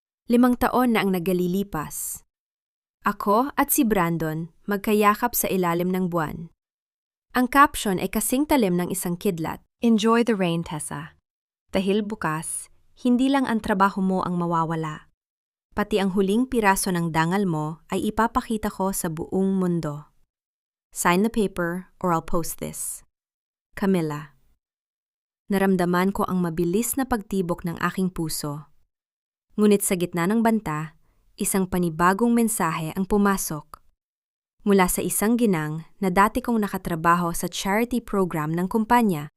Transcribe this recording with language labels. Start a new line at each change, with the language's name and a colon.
Filipino: 5 taon na ang nagalilipas. Ako at si Brandon magkayakap sa ilalim ng buwan. Ang caption ay kasing talim ng isang kidlat.
English: Enjoy the rain, Tessa.
Filipino: Dahil bukas, hindi lang ang trabaho mo ang mawawala. Pati ang huling piraso ng dangal mo ay ipapakita ko sa buong mundo.
English: Sign the paper or I'll post this. Camila.
Filipino: Naramdaman ko ang mabilis na pagtibok ng aking puso. Ngunit sa gitna ng banta, isang panibagong mensahe ang pumasok. Mula sa isang ginang na dati kong nakatrabaho sa charity program ng kumpanya.